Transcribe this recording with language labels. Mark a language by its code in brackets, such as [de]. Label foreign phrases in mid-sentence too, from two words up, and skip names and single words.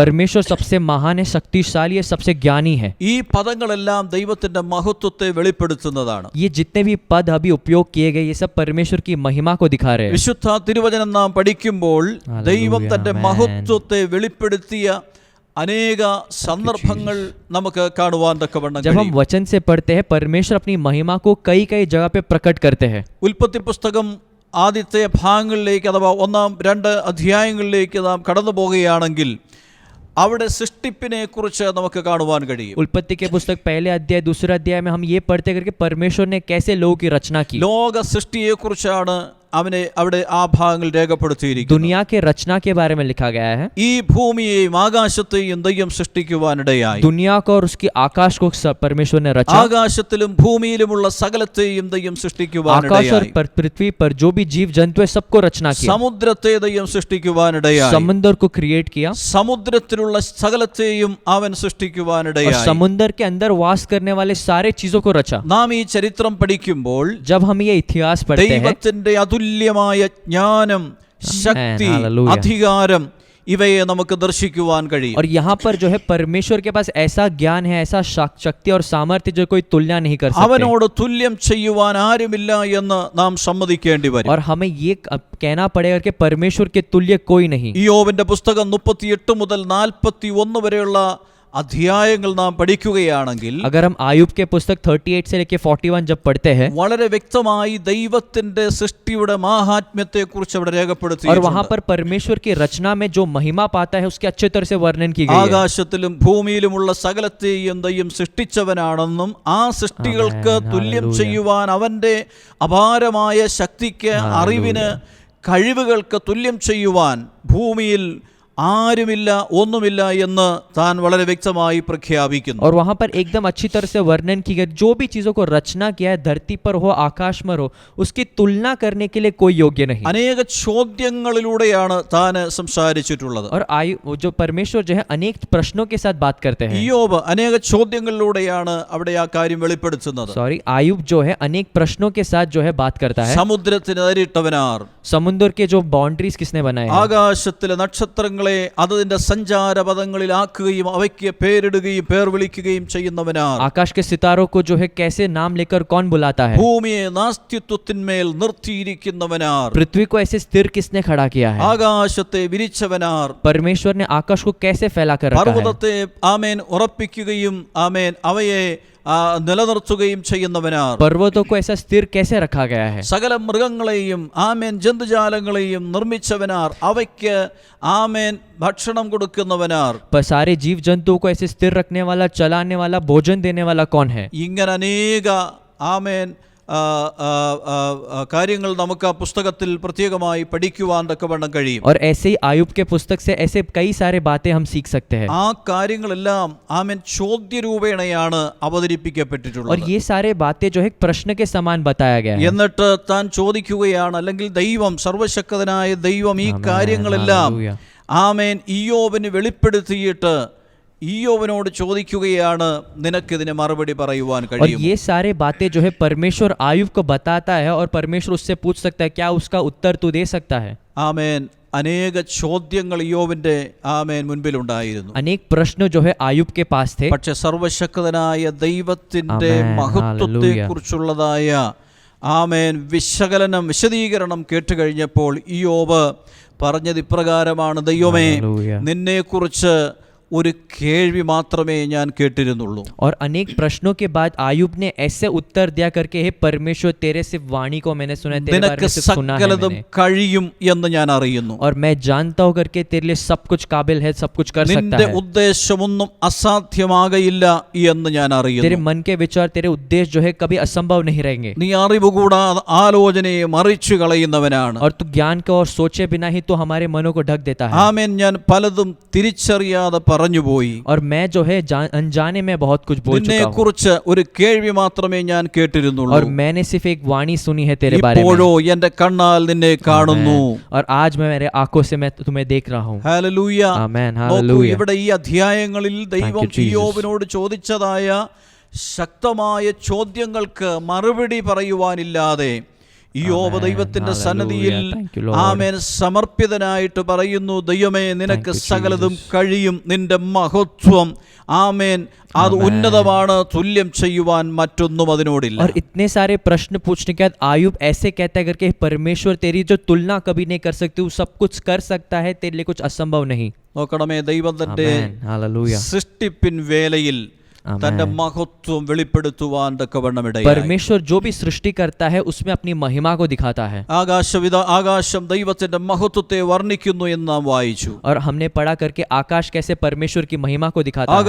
[hi] परमेश्वर सबसे महान है, शक्तिशाली है, सबसे ज्ञानी है. [ml] ഈ പദങ്ങളെല്ലാം ദൈവത്തിന്റെ മഹത്വത്തെ വെളിപ്പെടുത്തുന്നതാണ്. [hi] ये जितने भी पद अभी उपयोग किए गए ये सब परमेश्वर की महिमा को दिखा रहे हैं. [ml] വിശുദ്ധ തിരുവചനം നാം പഠിക്കുമ്പോൾ ദൈവം തന്റെ മഹത്വത്തെ വെളിപ്പെടുത്തിയ അനേക സന്ദർഭങ്ങൾ നമുക്ക് കാണുവാൻ തക്കവണ്ണം [hi] जब हम वचन से पढ़ते हैं परमेश्वर अपनी महिमा को कई कई जगह पे प्रकट करते हैं. [ml] ഉൽപ്പത്തി പുസ്തകം ആദ്യത്തെ ഭാഗങ്ങളിലേക്ക് അഥവാ 1-2 അധ്യായങ്ങളിലേക്ക് നാം കടന്നു പോകുകയാണെങ്കിൽ അവിടെ സൃഷ്ടിപ്പിനെ കുറിച്ച് നമുക്ക് കാണുവാൻ കഴിയും. [hi] उत्पत्ति के पुस्तक पहले अध्याय दूसरा अध्याय में हम ये पढ़ते करके परमेश्वर ने कैसे लोगों की रचना की. [ml] ലോക സൃഷ്ടിയെ കുറിച്ചാണ് അവിടെ ആ ഭാഗങ്ങൾ രേഖപ്പെടുത്തിയിരിക്കുന്നത്. [hi] दुनिया के रचना के बारे में लिखा गया है. [ml] ഈ ഭൂമിയെയും ആകാശത്തെയും ദൈവം സൃഷ്ടിക്കുവാനിടയായി. [hi] दुनिया को और उसकी आकाश को परमेश्वर ने रचा. [ml] ആകാശത്തിലും ഭൂമിയിലുമുള്ള സകലത്തെയും ദൈവം [hi] आकाश और [ml] സൃഷ്ടിക്കുവാനിടയായി. [hi] पृथ्वी पर जो भी जीव जंतु है सबको रचना किया. [ml] സമുദ്രത്തെ ദൈവം സൃഷ്ടിക്കുവാനിടയായി. [hi] समुद्र को क्रिएट किया. [ml] സമുദ്രത്തിലുള്ള സകലത്തെയും അവൻ [hi] और [ml] സൃഷ്ടിക്കുവാനിടയായി. [hi] समुद्र के अंदर वास करने वाले सारे चीजों को रचा. [ml] നാം ഈ ചരിത്രം പഠിക്കുമ്പോൾ [hi] जब हम ये इतिहास पढ़ते हैं, [ml] ദൈവത്തിന്റെ അതുല്യമായ ജ്ഞാനം, ശക്തി, Hallelujah. അധികാരം ഇവയെ നമുക്ക് ദർശിക്കുവാൻ കഴിയും. [hi] और यहाँ पर जो है परमेश्वर के पास ऐसा ज्ञान है, ऐसा शक्ति और सामर्थ्य जो कोई तुलना नहीं कर सकते. [ml] അവനോട് തുല്യം ചെയ്യുവാൻ ആരുമില്ല എന്ന് നാം സമ്മതിക്കേണ്ടി വരും. [hi] और हमें ये कहना पड़ेगा कि परमेश्वर के तुल्य कोई नहीं. [ml] ഇയ്യോബിന്റെ പുസ്തകം 38 മുതൽ 41 വരെയുള്ള അധ്യായങ്ങൾ നാം പഠിക്കുകയാണെങ്കിൽ [hi] अगर हम आयुब के पुस्तक 38 से लेके 41 जब पढ़ते हैं, [ml] വളരെ വ്യക്തമായി ദൈവത്തിന്റെ സൃഷ്ടിയുടെ മാഹാത്മ്യത്തെ കുറിച്ച് അവിടെ [hi] और वहाँ [ml] രേഖപ്പെടുത്തിയിട്ടുണ്ട്. [hi] पर परमेश्वर की रचना में जो महिमा पाता है उसके अच्छे तरह से वर्णन की गई है. [ml] ആകാശത്തിലും ഭൂമിയിലുമുള്ള സകലത്തെയും ദൈവം സൃഷ്ടിച്ചവനാണെന്നും ആ സൃഷ്ടികൾക്ക് Amen. തുല്യം Hallelujah. ചെയ്യുവാൻ അവന്റെ അപാരമായ ശക്തിക്ക്, Hallelujah. അറിവിന്, കഴിവുകൾക്ക് തുല്യം ചെയ്യുവാൻ ഭൂമിയിൽ ആരുമില്ല, ഒന്നുമില്ല എന്ന് താൻ വളരെ വ്യക്തമായി പ്രഖ്യാപിക്കുന്നു. [hi] और वहाँ पर एकदम अच्छी तरह से वर्णन की गई, जो भी चीजों को रचना किया है, धरती पर हो, आकाश में हो, उसकी तुलना करने के लिए कोई योग्य नहीं. [ml] അനേക ചോദ്യങ്ങളിലൂടെയാണ് താൻ സംസാരിച്ചിട്ടുള്ളത്. [hi] और जो परमेश्वर जो है अनेक प्रश्नों के साथ बात करते हैं. [ml] ഇയ്യോബ് അനേക ചോദ്യങ്ങളിലൂടെയാണ് അവിടെ ആ കാര്യം വെളിപ്പെടുത്തുന്നത്. [hi] सॉरी, आयुब जो है अनेक प्रश्नों के साथ जो है बात करता है. [ml] സമുദ്രത്തിന് അതിരിട്ടവനാർ, [hi] समुद्र के जो बाउंड्रीज किसने बनाए हैं, [ml] ആകാശത്തിലെ നക്ഷത്രങ്ങളെ അതിന്റെ സഞ്ചാരപഥങ്ങളിലാക്കുകയും അവയ്ക്ക് പേരിടുകയും പേർ വിളിക്കുകയും ചെയ്യുന്നവനാർ, [hi] आकाश के सितारों को जो है कैसे नाम लेकर कौन बुलाता है, [ml] ഭൂമിയെ നാസ്തിത്വത്തിന്മേൽ നിർത്തിയിരിക്കുന്നവനാർ, [hi] पृथ्वी को ऐसे स्थिर किसने खड़ा किया है, [ml] ആകാശത്തെ വിരിച്ചവനാർ, [hi] परमेश्वर ने आकाश को कैसे फैला कर रखा है, [ml] പർവ്വതത്തെ ആമേൻ ഉറപ്പിക്കുകയും ആമേൻ അവയെ നിലനിർത്തുകയും ചെയ്യുന്നവനാർ, [hi] पर्वतों को ऐसा स्थिर कैसे रखा गया है, [ml] സകല മൃഗങ്ങളെയും ആമേൻ ജന്തുജാലങ്ങളെയും നിർമ്മിച്ചവനാർ, അവയ്ക്ക് ആമേൻ ഭക്ഷണം കൊടുക്കുന്നവനാർ, [hi] पर सारे जीव जंतुओं को ऐसे स्थिर रखने वाला, चलाने वाला, भोजन देने वाला कौन है. [ml] ഇങ്ങനെ അനേക ആമേൻ കാര്യങ്ങൾ നമുക്ക് ആ പുസ്തകത്തിൽ പ്രത്യേകമായി പഠിക്കുവാൻ തക്കവണ്ണം കഴിയും. [hi] और ऐसे ही आयुब के पुस्तक से ऐसे कई सारे बातें हम सीख सकते हैं. [ml] ആ കാര്യങ്ങളെല്ലാം ആമേൻ ചോദ്യരൂപേണയാണ് [hi] और [ml] അവതരിപ്പിക്കപ്പെട്ടിട്ടുള്ളത്. [hi] ये सारे बातें जो है एक प्रश्न के समान बताया गया है. [ml] എന്നിട്ട് താൻ ചോദിക്കുകയാണ്, അല്ലെങ്കിൽ ദൈവം, സർവശക്തനായ ദൈവം ഈ ആമേൻ, കാര്യങ്ങളെല്ലാം ഹല്ലേലൂയ. ആമേൻ ഇയ്യോബിന് വെളിപ്പെടുത്തിയിട്ട് ഇയ്യോബിനോട് ചോദിക്കുകയാണ്, നിനക്കിതിന് മറുപടി പറയുവാൻ [hi] और [ml] കഴിയും? [hi] ये सारे बातें जो है परमेश्वर आयुब को बताता है, और परमेश्वर उससे पूछ सकता है, क्या उसका उत्तर तू दे सकता है. [ml] ആമേൻ അനേക ചോദ്യങ്ങൾ ഇയ്യോബിന്റെ ആമേൻ മുൻപിലുണ്ടായിരുന്നു. [hi] अनेक प्रश्न जो है आयुब के पास थे. [ml] പക്ഷെ സർവശക്തനായ ദൈവത്തിന്റെ ആമേൻ, മഹത്വത്തെ കുറിച്ചുള്ളതായ ആമേൻ വിശദീകരണം കേട്ടുകഴിഞ്ഞപ്പോൾ ഇയ്യോബ് പറഞ്ഞത് ഇപ്രകാരമാണ്, ദൈവമേ, ഹല്ലേലൂയ. നിന്നെക്കുറിച്ച് ഒരു കേൾവി മാത്രമേ ഞാൻ കേട്ടിരുന്നുള്ളൂ. [hi] और अनेक प्रश्नों के बाद आयुब ने ऐसे उत्तर दिया करके, हे परमेश्वर, तेरे सिर्फ वाणी को मैंने सुना है, तेरे बारे [ml] നിനക്ക് [hi] में सिर्फ सुना है [ml] സകലതും [hi] मैंने. [ml] കഴിയും എന്ന് ഞാൻ അറിയുന്നു. [hi] और मैं जानता हूं करके तेरे लिए सब कुछ काबिल है, सब कुछ कर सकता [ml] നിന്റെ [hi] है. [ml] ഉദ്ദേശമൊന്നും അസാധ്യമാകയില്ല എന്ന് ഞാൻ [hi] तेरे [ml] അറിയുന്നു. [hi] मन के विचार, तेरे उद्देश्य जो है कभी असंभव नहीं रहेंगे. [ml] നീ അറിവുകൂടാതെ ആലോചനയെ മറിച്ചു കളയുന്നവനാണ്. [hi] और तू ज्ञान को और सोचे बिना ही तो हमारे मनों को ढक देता है. [ml] ആമേൻ, ഞാൻ പലതും തിരിച്ചറിയാതെ പറഞ്ഞുപോയി. [hi] और मैं जो है अनजाने में बहुत कुछ बोल चुका हूँ. [ml] നിന്നെക്കുറിച്ച് ഒരു കേൾവി മാത്രമേ ഞാൻ കേട്ടിരുന്നുള്ളൂ. [hi] और मैंने सिर्फ एक वाणी सुनी है तेरे बारे में. [ml] ഇപ്പോഴോ എന്റെ കണ്ണാൽ നിന്നെ കാണുന്നു. [hi] और आज मैं मेरे आंखों से मैं तुम्हें देख रहा हूँ. [ml] ഹല്ലേലൂയ. ആമേൻ, നോക്കൂ, ഹല്ലേലൂയ. ഇവിടെ ഈ അധ്യായങ്ങളിൽ ദൈവം [en] Thank you, Jesus. [ml] ഇയ്യോബിനോട് ചോദിച്ചതായ ശക്തമായ ചോദ്യങ്ങൾക്ക് മറുപടി പറയുവാനില്ലാതെ ഇയ്യോബ് Amen. ദൈവത്തിന്റെ Hallelujah. സന്നിധിയിൽ [en] Thank you, Lord. [ml] ആമേൻ സമർപ്പിതനായിട്ട് പറയുന്നു, ദൈവമേ, നിനക്ക് [en] Thank you, [ml] സകലതും Jesus. കഴിയും, നിന്റെ മഹത്വം ആമേൻ അത് Amen. ഉന്നതമാണ്, തുല്യം ചെയ്യുവാൻ മറ്റൊന്നും അതിനോടില്ല. [hi] और इतने सारे प्रश्न पूछने के बाद आयुब ऐसे कहता है करके, परमेश्वर, तेरी जो तुलना कभी नहीं कर सकती, वो सब कुछ कर सकता है, तेरे लिए कुछ असंभव नहीं. [ml] നോക്കണമേ, ദൈവത്തിന്റെ [en] Amen. Hallelujah. [ml] സൃഷ്ടിപ്പിൻ വേലയിൽ തന്റെ മഹത്വം വെളിപ്പെടുത്തുവാൻ തക്കവണ്ണമിടയായി. [hi] परमेश्वर जो भी सृष्टि करता है उसमें अपनी महिमा को दिखाता है. [ml] ആകാശം ദൈവത്തിന്റെ മഹത്വത്തെ വർണ്ണിക്കുന്നു എന്ന് നാം വായിച്ചു. [hi] और हमने पढ़ा करके आकाश कैसे परमेश्वर की महिमा को दिखाता है.